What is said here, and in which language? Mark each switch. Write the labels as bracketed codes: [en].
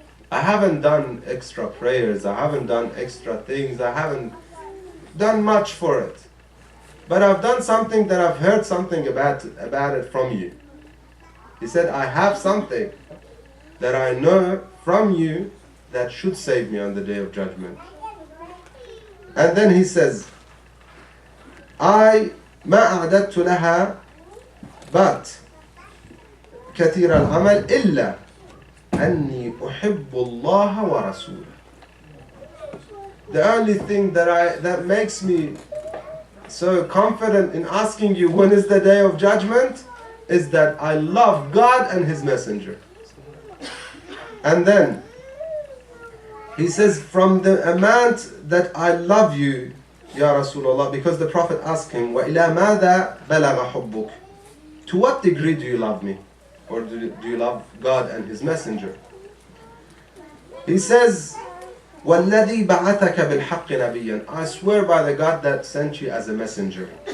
[en] I haven't done extra prayers. I haven't done extra things. I haven't done much for it. But I've done something that I've heard something about it from you. He said, I have something that I know from you that should save me on the day of judgment. And then he says, I [ar] ما أعددت لها [en] but [ar] كثير العمل إلا أني أحب الله ورسوله. [en] The only thing that makes me so confident in asking you when is the day of judgment is that I love God and His Messenger. And then he says, from the amount that I love you, Ya Rasulullah, because the Prophet asked him, [ar] وَإِلَى مَاذَا بَلَغَ حُبُّكَ? [en] To what degree do you love me? Or do you love God and His Messenger? He says, [ar] وَالَّذِي بَعَثَكَ بِالْحَقِّ نَبِيًّا. [en] I swear by the God that sent you as a messenger.